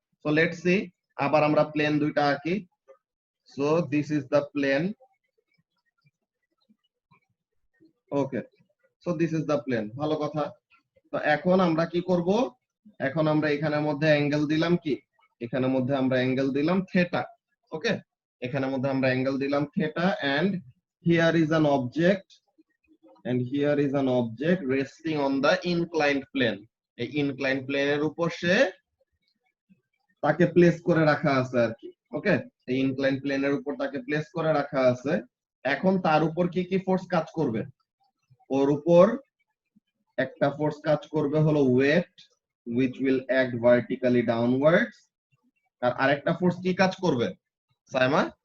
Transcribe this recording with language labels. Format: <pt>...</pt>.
<en>so let's see,</en> <bn>আবার আমরা plane দুইটা আঁকি।</bn> <en>So this is the plane.</en> <bn>Okay,</bn> <en>so this is the plane,</en> <bn>ভালো কথা। তো এখন আমরা কি করব? এখন আমরা এখানের মধ্যে অ্যাঙ্গেল দিলাম কি? এখানের মধ্যে আমরা অ্যাঙ্গেল দিলাম থিটা।</bn> <en>okay,</en> <bn>এখানের মধ্যে আমরা অ্যাঙ্গেল দিলাম theta,</bn> <en>And here is an object and here is an object resting on the inclined plane.</en> <bn>এই inclined plane এর উপর সে তাকে প্লেস করে রাখা আছে আর কি। ওকে, এই inclined plane এর উপর তাকে প্লেস করে রাখা আছে। এখন তার উপর কি কি ফোর্স কাজ করবে? ওর উপর একটা ফোর্স কাজ করবে হলো wait,</bn> <en>which will act vertically downwards,</en> <bn>আর আরেকটা ফোর্স কি কাজ করবে সাইমা?</bn>